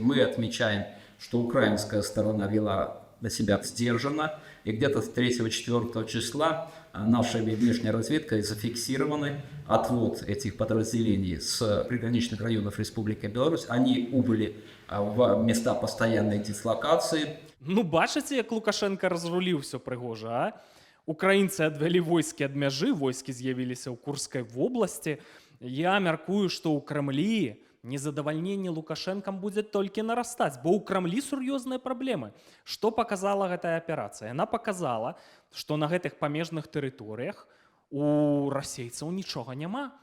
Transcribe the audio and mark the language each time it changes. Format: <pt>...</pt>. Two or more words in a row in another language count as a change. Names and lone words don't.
<ru>Мы отмечаем, что украинская сторона вела себя сдержанно. И где-то с 3-4 числа нашей внешней разведкой зафиксированы отвод этих подразделений с приграничных районов Республики Беларусь. Они убыли в места постоянной дислокации.</ru> <be>Ну, бачыце, як Лукашенко разруліў усё прыгожа, а? Украінцы адвялі войскі ад мяжы, войскі з'явіліся ў Курскай вобласці. Я мяркую, што ў Крамлі незадавальненне Лукашэнкам будзе толькі нарастаць, бо ў Крамлі сур'ёзныя праблемы. Што паказала гэтая аперацыя? Яна паказала, што на гэтых памежных тэрыторыях у расейцаў нічога няма.</be>